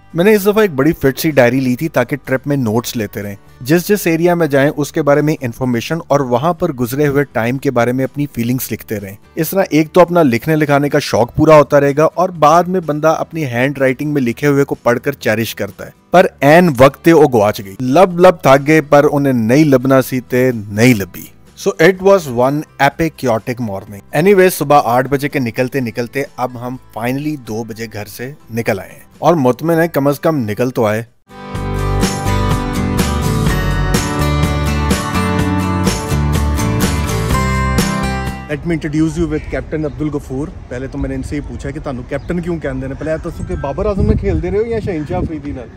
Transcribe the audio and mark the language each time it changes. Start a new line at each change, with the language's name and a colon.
Hindi: मैंने इस दफा एक बड़ी फिट सी डायरी ली थी ताकि ट्रिप में नोट्स लेते रहें, जिस एरिया में जाएं उसके बारे में इंफॉर्मेशन और वहां पर गुजरे हुए टाइम के बारे में अपनी फीलिंग्स लिखते रहें। इस तरह एक तो अपना लिखने लिखाने का शौक पूरा होता रहेगा और बाद में बंदा अपनी हैंड राइटिंग में लिखे हुए को पढ़कर चेरिश करता है।
Punjabi: पर एन वक्त वो गवाच गई। लब थक गए पर उन्हें नई लबना सीते नहीं लबी।
English: So it was one epic chaotic morning.
Hindi: Anyway, सुबह 8 बजे के निकलते निकलते अब हम फाइनली 2 बजे घर से निकल आए हैं और मुतमिन है कम से कम निकल तो आए।
English: Let me introduce you with captain Abdul Ghafoor.
Hindi: पहले तो मैंने इनसे ही पूछा कि तानू कैप्टन क्यों कहते हैं। पहले तो कि बाबर आजम में खेलते रहे हो या शहनशाह अफरीदी नाल?